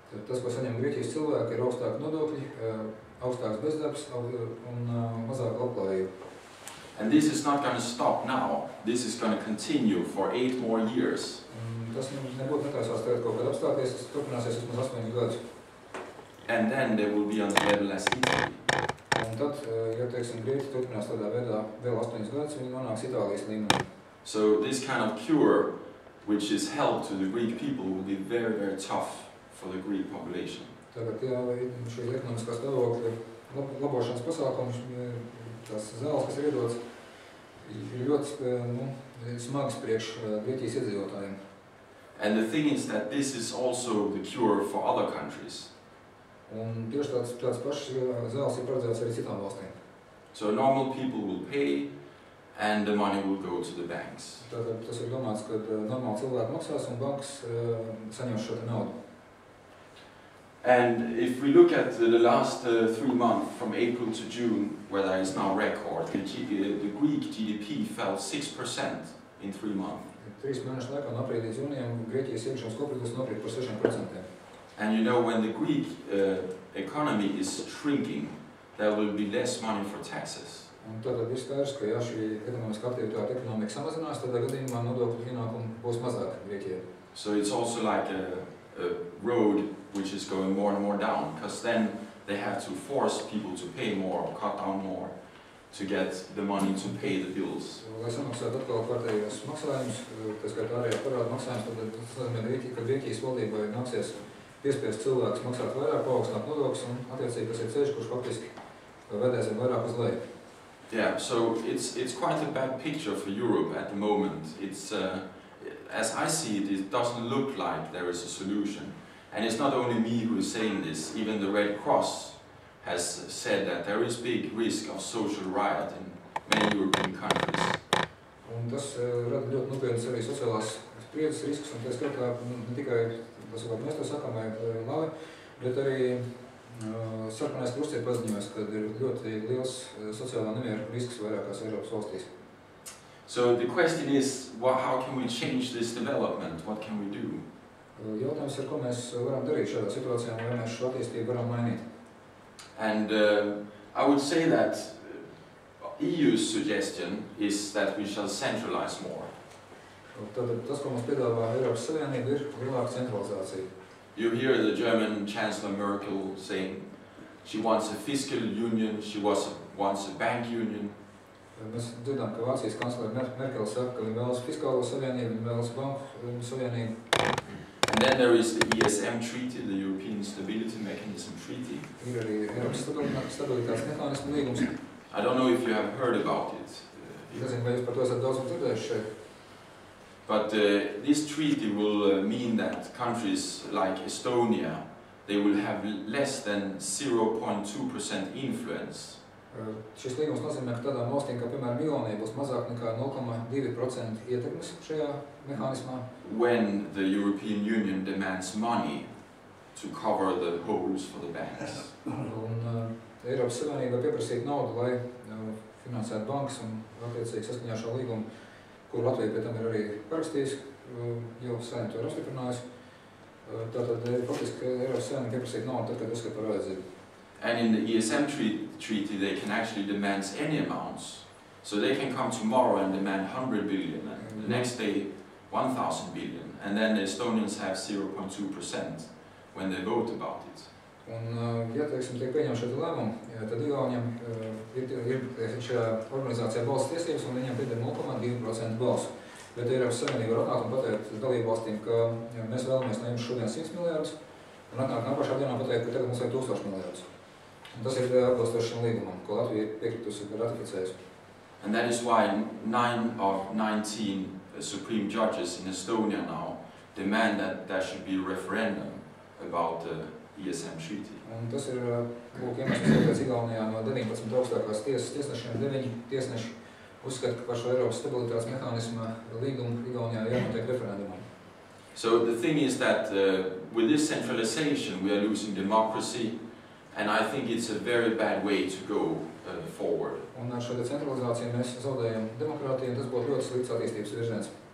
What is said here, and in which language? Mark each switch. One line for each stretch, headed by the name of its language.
Latvian: Tas, ko saņem Grieķijas cilvēki, ir augstāki nodokļi, augstāks bezdarbs un mazāk labklājība.
English: And this is not going to stop now. This is going to continue for 8 more years.
Latvian: Tas nebūtu netaisās tagad kaut kad apstāties, tas turpināsies vismaz 8 gadus.
English: And then they will be on the level as Italy.
Latvian: Un tad, ja teiksim, Grieķi turpinās tādā veidā vēl 8 gadus, viņi nonāks Itālijas līmenī.
English: So this kind of cure, which is help to the Greek people, will be very, very tough for the Greek population.
Latvian: Tagad, ja šī ekonomiskā stāvokļa labošanas pasākums, tās zāles, kas ir iedots, ir ļoti smagas priekš Grieķijas iedzīvotājiem.
English: And the thing is that this is also the cure for other countries.
Latvian: Un tieši tāds pašs zāles ir paredzēts arī citām valstīm.
English: So normal people will pay and the money will go to the banks.
Latvian: Tātad tas ir domāts, ka normāli cilvēki maksās un bankas saņems šo naudu.
English: And if we look at the last 3 months, from April to June, where there is now record, the Greek GDP fell 6% in 3 months.
Latvian: 3 mēnešu laikā no aprīļa līdz jūnijam Grieķijas iekšzemes koprodukts nokrīt par 6%.
English: And you know, when the Greek economy is shrinking, there will be less money for taxes.
Latvian: Un tātad ir skaidrs, ka ja šī ekonomiskā aktivitāte ekonomika samazinās, tad gadījumā nodokļu ienākumi būs mazāk Grieķijai.
English: So it's also like a road which is going more and more down, because then they have to force people to pay more, cut down more, to get the money to pay the bills.
Latvian: Lai samaksātu atkal kārtējos maksājumus, tā skaitā ārējā parāda maksājumus, tad tas nozīmē, ka Grieķijas valdībai nāksies piespiest cilvēkus maksāt vairāk, paaugstināt nodokļus, un attiecīgi tas ir ceļš, kurš faktiski vedēs vairāk uz leju.
English: Yeah, so it's quite a bad picture for Europe at the moment. It's as I see it, it doesn't look like there is a solution. And it's not only me who is saying this, even the Red Cross has said that there is big risk of social riot in many European countries.
Latvian: Un tas rada ļoti nopietnas arī sociālās spriedzes riskus, un tā skatā ne tikai tas, ko mēs to sakām, vai labi, bet arī Sarkanais krusts ir paziņojis, ka ir ļoti liels sociālā nemiera risks vairākās Eiropas valstīs.
English: So the question is, how can we change this development? What can we do?
Latvian: Jautājums ir, ko mēs varam darīt šādā situācijā, vai mēs šo attīstību varam mainīt.
English: And I would say that EU's suggestion is that we shall centralize more.
Latvian: Tātad tas, ko mums piedāvā Eiropas Savienība, ir lielāka centralizācija.
English: You hear the German Chancellor Merkel saying she wants a fiscal union, she wants a bank union.
Latvian: Mēs dzirdām, ka Vācijas kanclere Merkel saka, ka viņa vēlas fiskālo savienību, viņa vēlas banku savienību.
English: And then there is the ESM treaty, the European Stability Mechanism treaty.
Latvian: Ir arī Eiropas stabilitātes mehānismu līgums.
English: I don't know if you have heard about it.
Latvian: Nezinu, vai jūs par to esat daudz dzirdējuši šeit.
English: But this treaty will mean that countries like Estonia, they will have less than 0.2% influence.
Latvian: Šis līgums nozīmē, ka tādām valstīm, kā piemēram Igaunija, būs mazāk nekā 0,2% ietekmes šajā mehānismā.
English: When the European Union demands money to cover the holes for the banks.
Latvian: Un Eiropas Savienība pieprasīt naudu, lai finansētu bankas un attiecīgi saskaņā šo līgumu, kur Latvija pie tam ir arī parakstījusi, jau Saeima to ir apstiprinājusi. Tātad faktiski Eiropas Savienība pieprasīt naudu tad, kad uzskata par vajadzību.
English: And in the ESM treaty, they can actually demand any amounts. So they can come tomorrow and demand 100 billion, and the next day 1,000 billion, and then the Estonians have 0.2% when they vote about it.
Latvian: Un, ja teiksim, tiek pieņem šādi lēmumi, tad Igauniem ir šajā organizācijā balsas tiesības, un viņiem pieder 0,2% balsu. Bet Eiropas Savienība var atnākt un pateikt dalību valstīm, ka mēs vēlamies no jums šodien 100 miljardus, un atnākt nākošā dienā pateikt, ka tagad mums vajag 1000 miljardus. Un tas ir atbilstoši šim līgumam, ko Latvija ir piekritusi un ratificējusi.
English: And that is why 9 of 19 Supreme Judges in Estonia now demand that there should be a referendum about the ESM treaty.
Latvian: Un tas ir iemesls, kāpēc Igaunijā no 19 augstākās tiesas tiesnešiem 9 tiesneši uzskata, ka par šo Eiropas stabilitātes mehānisma līgumu Igaunijā jānotiek referendumam.
English: So the thing is that with this centralization we are losing democracy, and I think it's a very bad way to go forward.
Latvian: Un ar šo centralizāciju mēs zaudējam demokrātiju, un tas būtu ļoti slikts attīstības virziens.